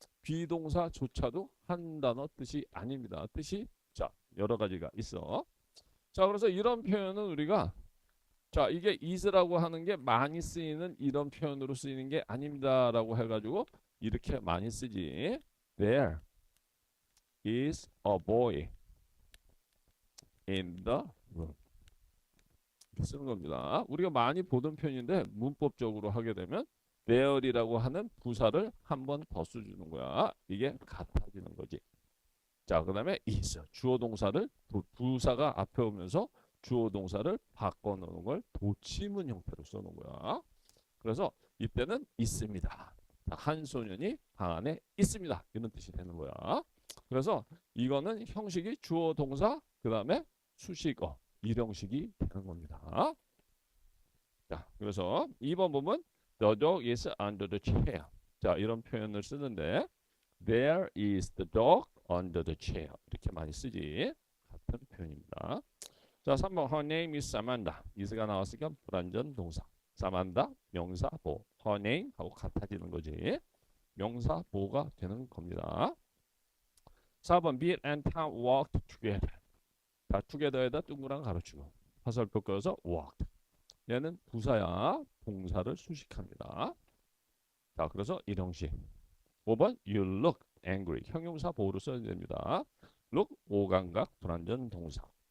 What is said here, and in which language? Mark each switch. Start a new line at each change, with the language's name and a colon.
Korean: 비동사조차도 한 단어 뜻이 아닙니다. 뜻이 자, 여러 가지가 있어. 자, 그래서 이런 표현은 우리가 자, 이게 is라고 하는 게 많이 쓰이는 이런 표현으로 쓰이는 게 아닙니다라고 해가지고 이렇게 많이 쓰지.
English: There is a boy in the room.
Korean: 이렇게 쓰는 겁니다. 우리가 많이 보던 표현인데 문법적으로 하게 되면 there이라고 하는 부사를 한 번 더 써주는 거야. 이게 같아지는 거지. 자, 그 다음에 is 주어 동사를 부사가 앞에 오면서 주어 동사를 바꿔놓는 걸 도치문 형태로 써놓은 거야. 그래서 이때는 있습니다. 한 소년이 방 안에 있습니다. 이런 뜻이 되는 거야. 그래서 이거는 형식이 주어 동사 그 다음에 수식어 일형식이 되는 겁니다.
English: 자, 그래서 2번 보면 the dog is under the chair.
Korean: 자, 이런 표현을 쓰는데
English: there is the dog under the chair.
Korean: 이렇게 많이 쓰지. 같은 표현입니다.
English: 자, 3번 her name is Samantha.
Korean: is가 나왔으니까 불완전 동사. Samantha 명사 보호. her name 하고 같아지는 거지. 명사 보호가 되는 겁니다.
English: 4번 Bill and Tom walked together.
Korean: 자, together에다 동그란 가로치고 화살표 껴서 walked. 얘는 부사야. 동사를 수식합니다. 자, 그래서 일형식.
English: 5번 you look angry.
Korean: 형용사 보호로 써야 됩니다. look 오감각 불완전 동사.